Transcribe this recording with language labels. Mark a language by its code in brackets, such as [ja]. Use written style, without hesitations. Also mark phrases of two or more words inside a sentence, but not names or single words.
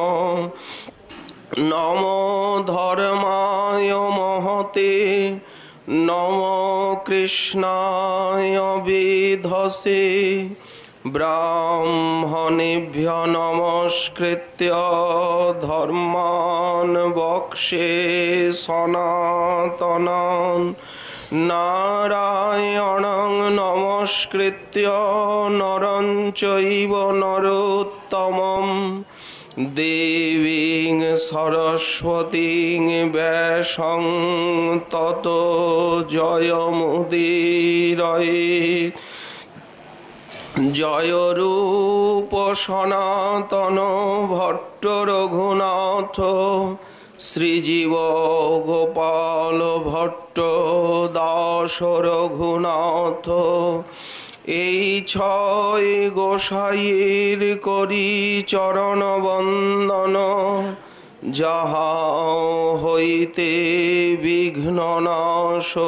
[sa] নমো ধর্মায় মহতে নমো কৃষ্ণায় বিধসে ব্রাহ্মণেভ্য নমস্কৃত্য ধর্মাन् বক্ষ্যে সনাতনান নারায়ণং নমস্কৃত্য নরং চৈব নরোত্তমম দেবীং সরস্বতীং ব্যাসং ততো জয়মুদীরয়ে জয় [bn] রূপ সনাতন ভট্ট রঘুনাথ শ্রীজীব গোপাল ভট্ট দাস রঘুনাথ এই ছয় গোসাইয়ের করি চরণ বন্দন যাহা হইতে বিঘ্ননাশ